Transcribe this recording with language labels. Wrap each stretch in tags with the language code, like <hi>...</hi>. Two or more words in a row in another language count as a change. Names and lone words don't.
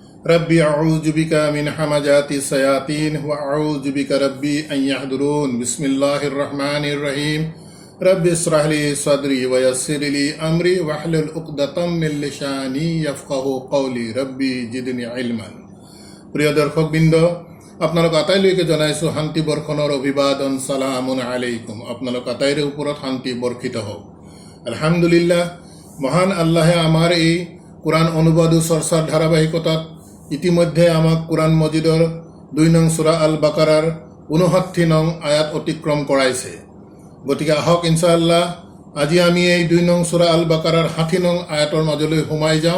<ar>رب أعوذ بك من همزات الشياطين وأعوذ بك رب أن يحضرون بسم الله الرحمن الرحيم رب اشرح لي صدري ويسر لي أمري واحلل عقدة من لساني يفقهوا قولي رب زدني علما.</ar> <as>প্ৰিয় দৰ্শকবৃন্দ, আপোনালোক আটাইলৈকে জনাইছোঁ শান্তি বৰ্ষণৰ অভিবাদন।</as> <ar>سلام عليكم.</ar> <as>আপোনালোক আটাইৰে ওপৰত শান্তি বৰ্ষিত হওক। আলহামদুলিল্লাহ, মহান আল্লাহে আমাৰ এই কোরআন অনুবাদ ও চৰ্চাৰ ধাৰাবাহিকতাত ইতিমধ্যে আমাক কোরআন মজিদৰ ২ নং সূরা আল বাকাৰাৰ ৫৯ নং আয়াত অতিক্ৰম কৰাইছে। গতিকে আহক ইনশাআল্লাহ আজি আমি এই ২ নং সূরা আল বাকাৰাৰ ৬০ নং আয়াতৰ মাজলৈ সোমাই যাওঁ।</as>